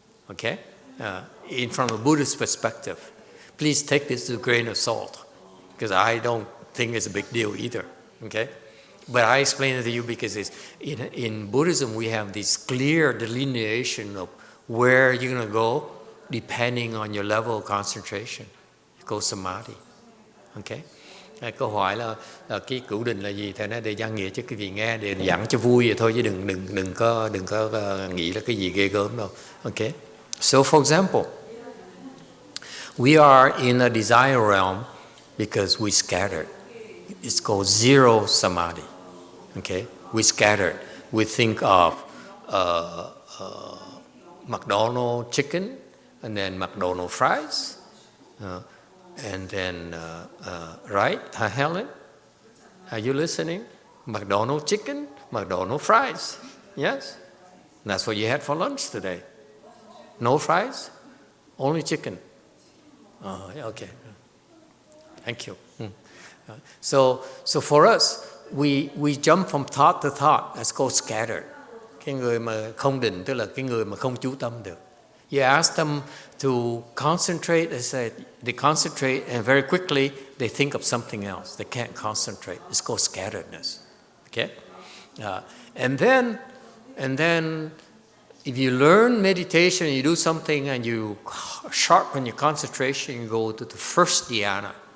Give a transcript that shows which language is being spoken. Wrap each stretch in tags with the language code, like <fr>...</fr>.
<en>Okay, from a Buddhist perspective. Please take this with a grain of salt, because I don't think it's a big deal either, okay? But I explain it to you because in Buddhism we have this clear delineation of where you're going to go depending on your level of concentration. Go samadhi, okay?</en> <vi>Câu hỏi là cái cửu định là gì? Thầy nói để giảng nghĩa cho quý vị nghe, để giảng cho vui vậy thôi, chứ đừng có nghĩ là cái gì ghê gớm đâu, okay?</vi> <en>So, for example, we are in a desire realm because we scattered. It's called zero samadhi. Okay, we scattered. We think of McDonald's chicken, and then McDonald's fries, and then right, Helen, are you listening? McDonald's chicken, McDonald's fries. Yes, that's what you had for lunch today. No fries, only chicken. Oh, okay. Thank you. So for us, we jump from thought to thought. That's called scattered.</en> <vi>Cái người mà không định tức là cái người mà không chú tâm được.</vi> <en>You ask them to concentrate, they concentrate, and very quickly they think of something else. They can't concentrate. It's called scatteredness. Okay, and then. If you learn meditation, you do something and you sharpen your concentration, you go to the first dhyana.</en>